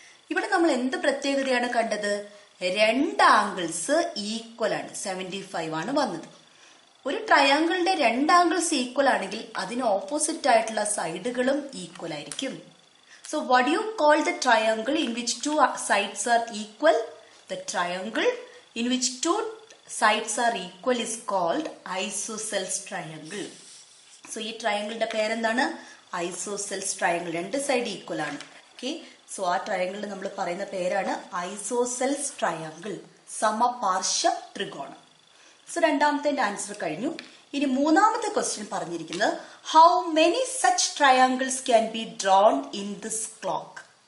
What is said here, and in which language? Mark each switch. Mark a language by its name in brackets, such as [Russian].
[Malayalam] ഇവിടെ നമ്മൾ എന്ത് പ്രത്യേകതയാണ് കണ്ടത്? രണ്ട് ആംഗിൾസ് ഈക്വൽ ആണ്. 75 ആണ് വന്നത്. ഒരു ട്രയാങ്കിളിന്റെ രണ്ട് ആംഗിൾസ് ഈക്വൽ ആണെങ്കിൽ അതിന് ഓപ്പോസിറ്റ് ആയിട്ടുള്ള സൈഡുകളും ഈക്വൽ ആയിരിക്കും. [English] So what you call the triangle in which two sides are equal? The triangle in which two sides are equal is called isosceles triangle. [Malayalam] So ഈ ട്രയാങ്കിളിന്റെ പേരെന്താണ്? Isosceles triangle. രണ്ട് side equal ആണ്. Okay. So ആ ട്രയാങ്കിളിന് നമ്മൾ പറയുന്ന പേരാണ് isosceles triangle, സമപാർശ്വ ത്രികോണം. സോ രണ്ടാമത്തെ ആൻസർ കഴിഞ്ഞു. ഇനി മൂന്നാമത്തെ ക്വസ്റ്റ്യൻ പറഞ്ഞിരിക്കുന്നത് [English] How many such triangles can be drawn in this clock.